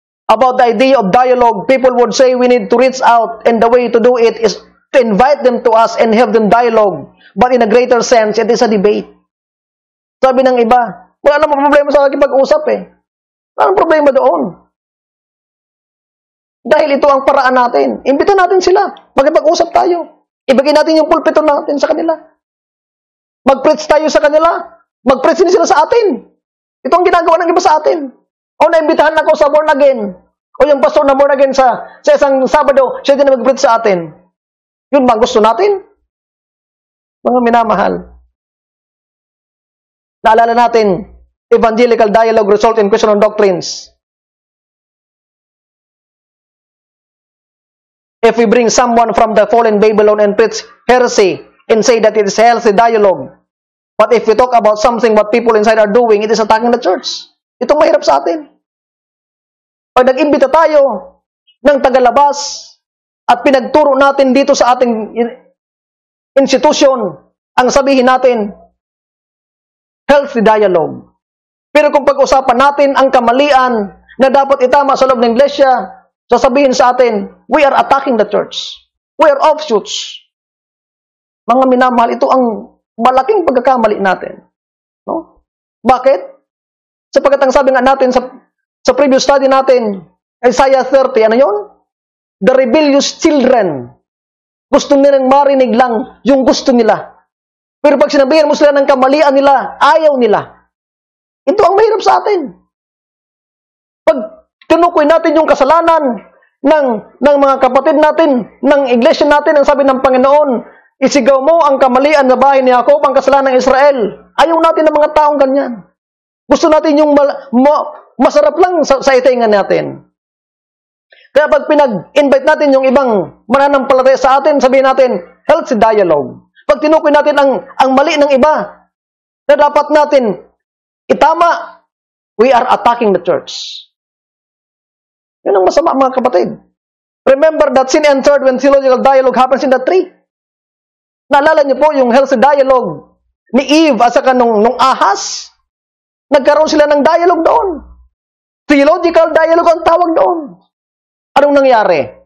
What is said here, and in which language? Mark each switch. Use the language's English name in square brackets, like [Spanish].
[English] About the idea of dialogue, people would say we need to reach out, and the way to do it is to invite them to us and have them dialogue. But in a greater sense, it is a debate. [Filipino] Sabi ng iba, wala namang problema sa pag-usap eh. Wala namang problema doon. Dahil ito ang paraan natin. Imbita natin sila. Magpag-usap tayo. Ibigay natin yung pulpito natin sa kanila. Mag-preach tayo sa kanila. Mag-preach din sila sa atin. Ito ang ginagawa ng iba sa atin. O naimbitahan ako sa born again. O yung pastor na born again sa isang Sabado, siya din na mag-preach sa atin. Yun ba gusto natin? Mga minamahal. [English] Naalala natin, evangelical dialogue result in question on doctrines. If we bring someone from the fallen Babylon and preach heresy and say that it is healthy dialogue, but if we talk about something what people inside are doing, it is attacking the church. [Filipino] Itong mahirap sa atin. Pag nag-imbita tayo ng tagalabas at pinagturo natin dito sa ating institusyon, ang sabihin natin, [English] healthy dialogue. [Filipino] Pero kung pag-usapan natin ang kamalian na dapat itama sa loob ng iglesia, sasabihin sa atin, [English] we are attacking the church. We are offshoots. [Filipino] Mga minamahal, ito ang malaking pagkakamali natin. No? Bakit? Sapagkat ang sabi nga natin sa previous study natin, Isaiah 30, ano yun? [English] The rebellious children. [Filipino] Gusto nilang marinig lang yung gusto nila. Pero pag sinabihan mo sila ng kamalian nila, ayaw nila. Ito ang mahirap sa atin. Pag tinukoy natin yung kasalanan ng mga kapatid natin, ng iglesia natin, ang sabi ng Panginoon, isigaw mo ang kamalian na bahay ni Jacob, ang kasalanan ng Israel. Ayaw natin ng mga taong ganyan. Gusto natin yung masarap lang sa itaingan natin. Kaya pag pinag-invite natin yung ibang mananampalataya sa atin, sabihin natin, [English] healthy dialogue. [Filipino] Pag tinukoy natin ang mali ng iba, na dapat natin itama, [English] we are attacking the church. [Filipino] Yun ang masama, mga kapatid. [English] Remember that sin entered when theological dialogue happens in the tree. [Filipino] Naalala niyo po yung healthy dialogue ni Eve at saka nung ahas? Nagkaroon sila ng dialogue doon. Theological dialogue ang tawag doon. Anong nangyari?